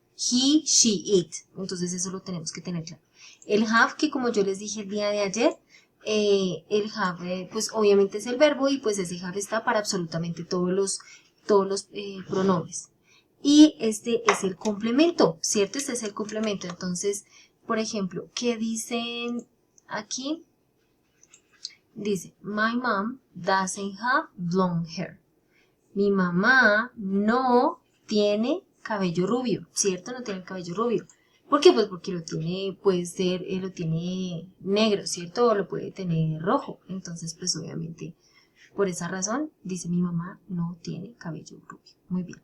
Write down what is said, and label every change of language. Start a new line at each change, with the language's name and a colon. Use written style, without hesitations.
Spanish: He, she, it. Entonces, eso lo tenemos que tener claro. El have, que como yo les dije el día de ayer, el have, pues obviamente es el verbo y pues ese have está para absolutamente todos los pronombres. Y este es el complemento, ¿cierto? Este es el complemento. Entonces, por ejemplo, ¿qué dicen aquí?
English: Dice, my mom doesn't have blonde hair.
Spanish: Mi mamá no tiene cabello rubio, ¿cierto? No tiene cabello rubio. ¿Por qué? Pues porque lo tiene, puede ser, lo tiene negro, ¿cierto? O lo puede tener rojo. Entonces, pues obviamente, por esa razón, dice mi mamá no tiene cabello rubio. Muy bien.